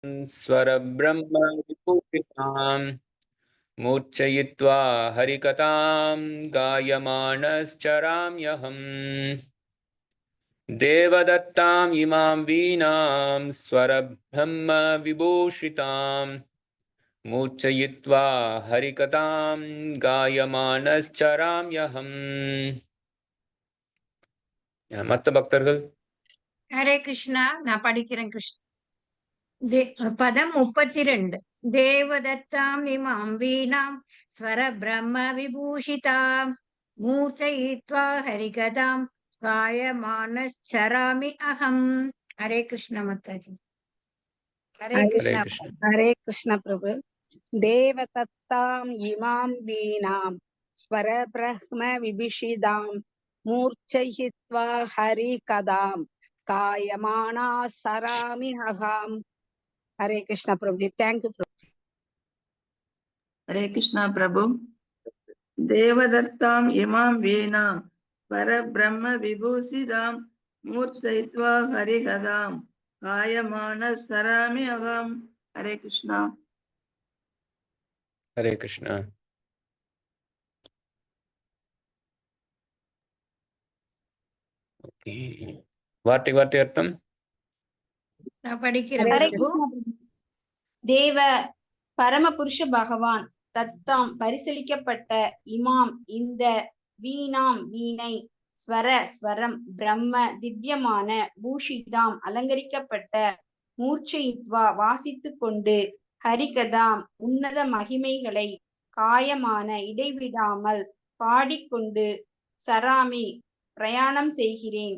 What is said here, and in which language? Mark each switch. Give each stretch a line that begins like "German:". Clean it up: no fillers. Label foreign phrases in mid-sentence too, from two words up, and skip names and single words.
Sanskrit: स्वरब्रह्म विभूषिताम् मूर्छयित्वा हरिकथां गायमानश्चराम्यहम् देवदत्ताम् इमां वीणां स्वरब्रह्म विभूषिताम् मूर्छयित्वा हरिकथां गायमानश्चराम्यहम्.
Tamil: மற்ற பக்தர்கள் ஹரே கிருஷ்ணா. நான் படிக்கிறேன். பதம் 32.
Sanskrit: देवदत्ताम् इमाम् वीणाम् स्वर ब्रह्म विभूषिताम् मूर्छयित्वा हरिकथाम् गायमानश्चरामि अहम्.
Tamil: ஹரே கிருஷ்ண மாதாஜி. ஹரே கிருஷ்ணா. ஹரே கிருஷ்ண பிரபு.
Sanskrit: देवदत्ताम् इमाम् वीणाम् स्वर ब्रह्म विभूषिताम् मूर्छयित्वा हरिकथाम् गायमाना चरामि अहम्.
Hindi: हरे कृष्णा प्रभु जी.
English: thank you
Hindi: प्रभु जी. हरे कृष्णा प्रभु.
Sanskrit: देवदत्तां इमां वीणां परब्रह्म विभूषितां मूर्छयित्वा हरिकथां गायमानश्चरामि अहम्.
Hindi: हरे कृष्णा. हरे कृष्णा.
Tamil: வார்த்தை அர்த்தம் நான் படிக்கிறேன். தேவ பரமபுருஷ பகவான் தத்தாம் பரிசீலிக்கப்பட்ட இமாம் இந்த வீணாம் வீணை ஸ்வர ஸ்வரம் பிரம்ம திவ்யமான பூஷிதாம் அலங்கரிக்கப்பட்ட மூர்ச்சயித்வா வாசித்து கொண்டு ஹரிகதாம் உன்னத மகிமைகளை காயமான இடைவிடாமல் பாடிக்கொண்டு சராமி பிரயாணம் செய்கிறேன்.